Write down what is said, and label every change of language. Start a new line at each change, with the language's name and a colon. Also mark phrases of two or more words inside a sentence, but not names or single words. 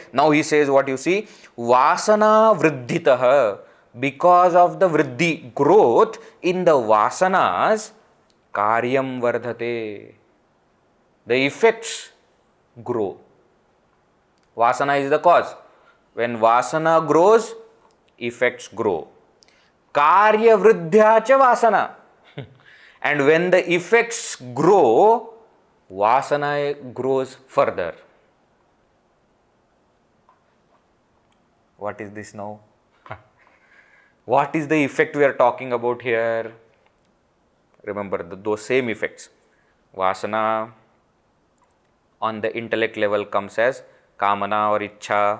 English: Now he says what you see, vāsanāvṛddhitaḥ, because of the vriddhi, growth in the vasanas,
Sanskrit: kāryaṃ vardhate,
English: the effects grow. Vasana is the cause. When vasana grows, effects grow.
Sanskrit: kāryavrddhyā ca vāsanā.
English: And when the effects grow, vasana grows further. What is this now? What is the effect we are talking about here? Remember those same effects. Vasana on the intellect level comes as kāmana or ichcha.